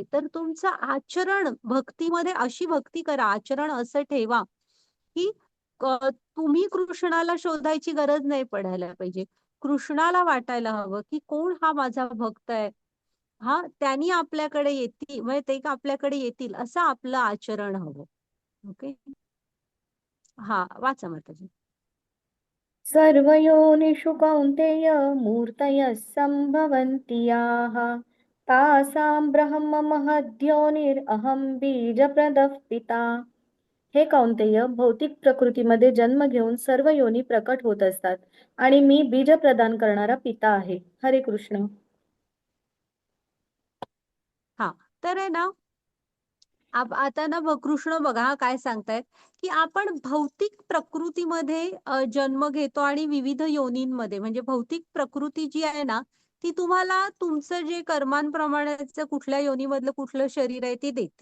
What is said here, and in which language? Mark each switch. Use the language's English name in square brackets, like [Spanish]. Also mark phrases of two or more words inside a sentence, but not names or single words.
[Marathi] तर तुमचं आचरण भक्तीमध्ये अशी भक्ती करा, आचरण असं ठेवा की तुम्ही कृष्णाला शोधायची गरज नाही पडायला पाहिजे. कृष्णाला वाटायला हवं की कोण हा माझा भक्त आहे. त्यांनी आपल्याकडे येतील म्हणजे ते आपल्याकडे येतील असं आपलं आचरण हवं. ओके. वाचा माताजी. [Sanskrit] सर्वयोनिषु कौन्तेय मूर्तयः सम्भवन्ति याः तासां ब्रह्म महद्योनिरहं बीजप्रदः पिता. [Marathi] हे कौन्तेय, भौतिक प्रकृतीमध्ये जन्म घेऊन सर्व योनी प्रकट होत असतात आणि मी बीज प्रदान करणारा पिता आहे. हरे कृष्ण. तर आहे ना आता ना कृष्ण बघा काय सांगतायत की आपण भौतिक प्रकृतीमध्ये जन्म घेतो आणि विविध योनींमध्ये म्हणजे भौतिक प्रकृती जी आहे ना ती तुम्हाला तुमचं जे कर्मांप्रमाणेच कुठल्या योनीमधलं कुठलं शरीर आहे ते देते.